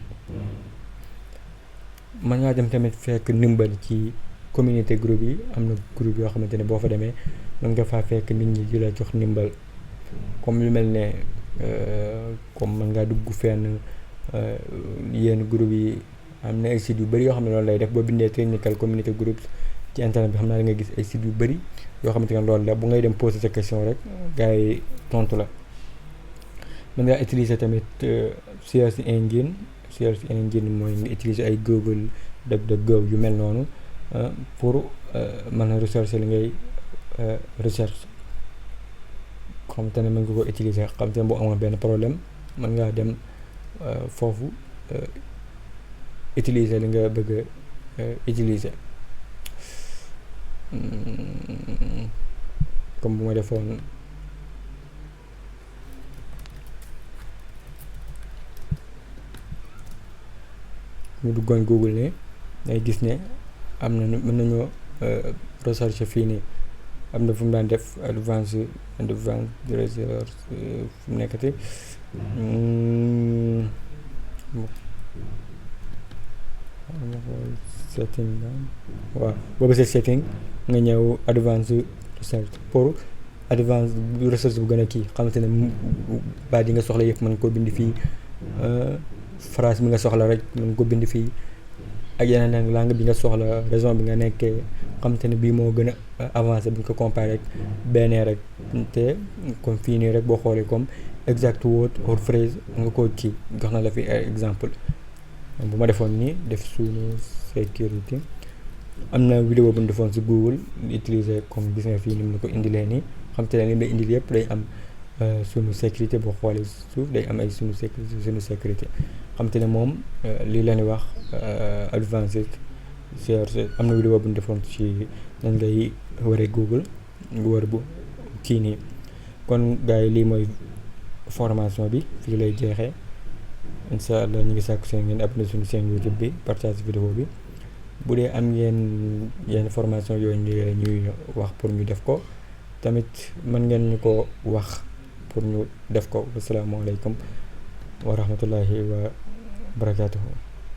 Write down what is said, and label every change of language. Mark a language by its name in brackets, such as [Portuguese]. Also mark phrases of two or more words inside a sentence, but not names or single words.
[Wolof] mën ngaa dem tamit fekk ndimbal ci communauté groupe yi am na groupe yoo xamante ne boo fa demee mën nga faa fekk nit ñi di la jox ndimbal comme lu mel ne comme mën ngaa dugg fenn yenn groupe yi am na ay sites yu bëri yoo xam ne loolu lay def boo bindee [English] technical community groups [Wolof] ci internet bi xam naa da nga gis ay sites yu bëri yoo xamante ne loolu la bu ngay dem poser sa question rek gars yi tontu la. mën ngaa utiliser tamit [English] search engine [Wolof] mooy nga utiliser ay Google DuckDuckGo yu mel noonu pour mën a rechercher li ngay recherche xam te ne mën nga ko utiliser xam te ne boo amoon benn problème mën ngaa dem foofu utiliser li nga bëgg a utiliser comme bu ma defoon ñu duggoon Google ne day gis ne am na mën nañoo recherche fii nii am na fu mu daan def [English] advanced research [Wolof] fu mu nekkati setting waaw boobu c'est setting nga ñëw [English] advanced research [Wolof] pour [English] advanced research [Wolof] bu gën a kii xamante ne baat yi nga soxla yëpp mën ko bind fii phrase bi nga soxla rek mën ko bind fii ak yeneen langue bi nga soxla raison bi nga nekkee xamante ne bii moo gën a avancé bu ñu ko comparé rek benn rek te comme fii nii rek boo xoolee comme [English] exact word or phrase [Wolof] nga ko kii jox na la fi ay exemple bu ma defoon nii def sunu sécurité am na vidéo bu ñu defoon si Google utiliser comme gis nga fii ni mu la ko indilee nii xamante ne li mu lay indil yëpp day am sunu sécurité boo xoolee suuf day am ay sunu sécurité xamante ne moom lii la ñuy wax [English] advanced search [Wolof] am na vidéo bu ñu defoon ci nan ngay waree Google nga war bu kii nii kon gars yi lii mooy formation bi fii lay jeexee [Arabic] إن شاء الله [Wolof] ñu ngi sàkku seen ngeen abonné suñu seen YouTube bi partage vidéo bi bu dee am ngeen yenn formation yooyu ñuy wax pour ñu def ko tamit mën ngeen ñu ko wax pour ñu def ko [Arabic] السلام عليكم ورحمة الله وبركاته